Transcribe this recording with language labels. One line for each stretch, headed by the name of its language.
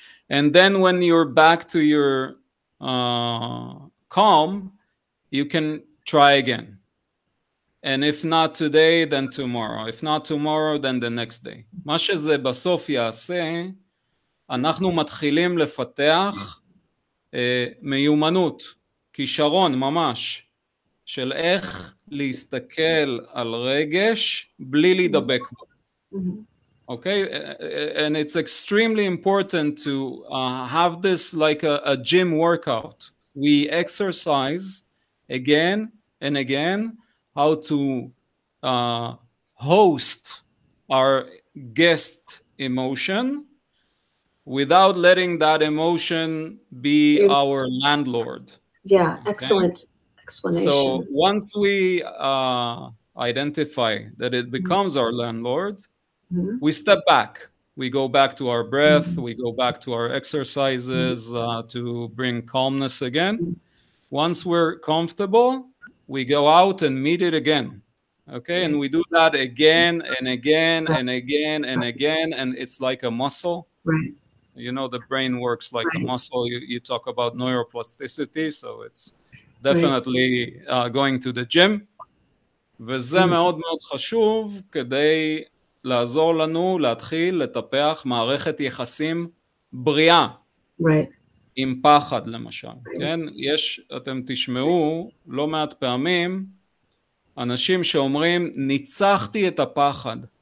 English: And then when you're back to your calm, you can try again. And if not today, then tomorrow. If not tomorrow, then the next day.
Hebrew: מה שזה בסוף יעשה, אנחנו מתחילים לפתח מיומנות, כישרון ממש, של איך להסתכל על רגש בלי להידבק בו.
English: Okay? And it's extremely important to have this like a gym workout. We exercise again and again how to host our guest emotion without letting that emotion be our landlord. Yeah, okay? Excellent explanation. So once we identify that it becomes our landlord, we step back. We go back to our breath. We go back to our exercises to bring calmness again. Once we're comfortable, we go out and meet it again. Okay, and we do that again and again and again and again, and it's like a muscle. Right. You know, the brain works like a muscle. You talk about neuroplasticity, so it's definitely going to the gym.
Hebrew: וזה מאוד מאוד חשוב כדי לעזור לנו להתחיל לטפח מערכת יחסים בריאה. עם פחד למשל, כן? אתם תשמעו לא מעט פעמים אנשים שאומרים ניצחתי את הפחד.